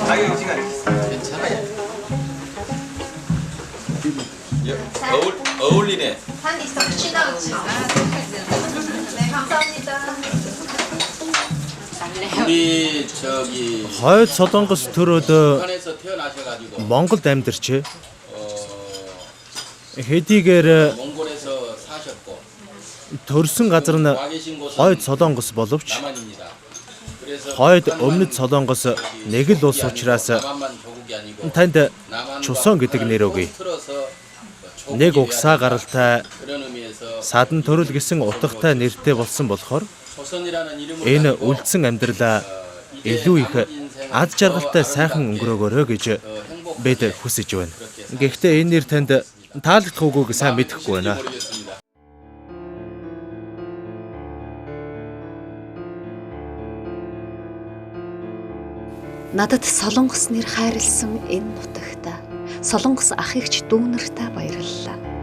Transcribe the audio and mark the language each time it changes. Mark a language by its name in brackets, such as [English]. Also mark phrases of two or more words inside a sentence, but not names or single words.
[Korean] 아유 이쪽 앉으시죠. 괜찮아요. 어울리네. 한 있어 치나 그치. 네 감사합니다. 우리 저기 [Mongolian] Хойд Солонгос төрөөд [Korean] 북한에서 태어나셔가지고 [Mongolian] Монголд амьдарч хэдийгээр [Korean] 몽골에서 사셨고 [Mongolian] төрсэн газар нь Хойд Солонгос боловч [Korean] 남한입니다. 그래서 [Mongolian] Хойд Өмнөд Солонгос нэг л улс учраас [Korean] 남한만 조국이 아니고 [Mongolian] танд Чусон гэдэг нэр өгье. Нэг угсаа гаралтай [Korean] 그런 의미에서 [Mongolian] садан төрөл гэсэн утгатай нэртэй болсон болохоор [Korean] 조선이라는 이름을 [Mongolian] энэ үлдсэн амьдралаа илүү их ад жаргалтай сайхан өнгөрөөгөөрэй гэж бид хүсэж байна. Гэхдээ энэ нэр танд таалагдах үгүйг сайн мэдэхгүй байна. Надад Солонгос нэр хайрлсан энэ нутагта Солонгос ах эгч дүүнэртээ баярлалаа.